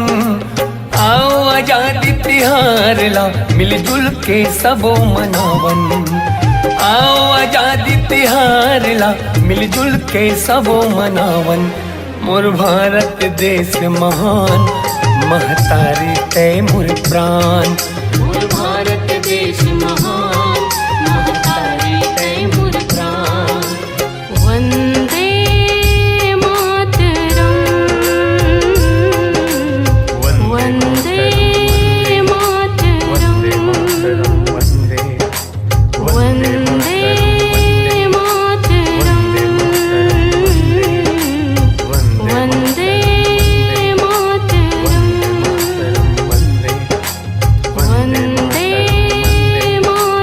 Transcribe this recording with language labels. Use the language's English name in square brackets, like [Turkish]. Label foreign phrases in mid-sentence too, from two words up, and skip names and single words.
[Chhattisgarhi] आओ आजादी तिहार ला मिलजुल के सबो मनावन, आओ आजादी तिहार ला मिलजुल के सबो मनावन। मोर भारत देश महान महतारी तय मोर प्राण, मोर भारत देश महान महतारी तय मोर प्राण। [Sanskrit] वंदे मातरम, वंदे मातरम, वंदे मातरम, वंदे मातरम, वंदे